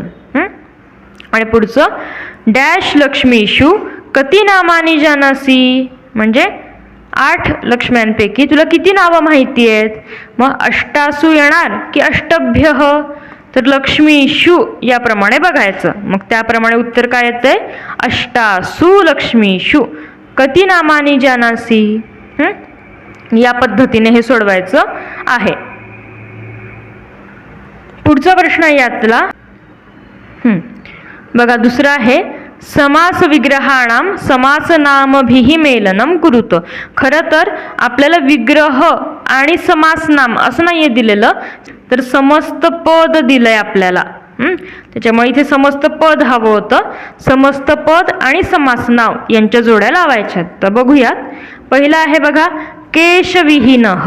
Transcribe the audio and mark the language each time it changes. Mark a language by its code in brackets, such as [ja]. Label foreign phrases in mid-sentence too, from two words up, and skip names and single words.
[mr] आणि पुढचं डॅश [sa] लक्ष्मीषु कति नामानी जानासी. [mr] म्हणजे 8 लक्ष्म्यांपैकी तुला किती नावं माहिती आहेत. मग अष्टासु येणार की अष्टभ्यः, तर लक्ष्मीषु याप्रमाणे बघायचं. मग त्याप्रमाणे उत्तर काय येतंय, [sa] अष्टासु लक्ष्मीषु कति नामानी जानासी. [mr] या पद्धतीने हे सोडवायचं आहे. पुढचा प्रश्न यातला बघा दुसरा आहे [sa] समास विग्रहाणाम समास नामभिः मेलनम कुरुत. [mr] खरं तर आपल्याला विग्रह आणि समास नाम असं नाहीये दिलेलं, तर समस्त पद दिलंय आपल्याला. त्याच्यामुळे इथे समस्त पद हवं होतं. समस्त पद आणि समास नाव यांच्या जोड्या लावायच्या. तर बघूयात. पहिला आहे बघा केशविहीन.